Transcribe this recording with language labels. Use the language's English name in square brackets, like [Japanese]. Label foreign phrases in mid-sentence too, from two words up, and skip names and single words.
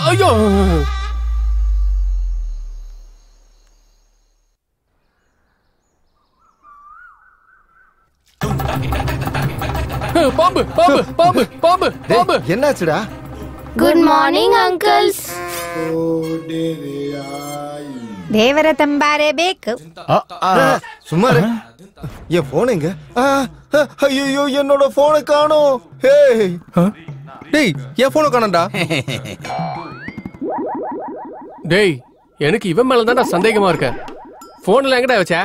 [Tamil] ஐயோ, பாம்பு பாம்பு பாம்பு பாம்பு பாம்பு. என்னாச்சுடா? [English] good morning uncles. [Kannada] ದೇವರ ತಂಬಾರೆ ಬೇಕು. [Tamil] சும்மா இரு. என் போன் எங்க? ஐயோ, என்னோட போனை காணோம். டேய், என் போனை காணோம்டா. டேய், எனக்கு இவன் மேல தான்டா சந்தேகமா இருக்கு. போன்ல எங்கடா வச்ச?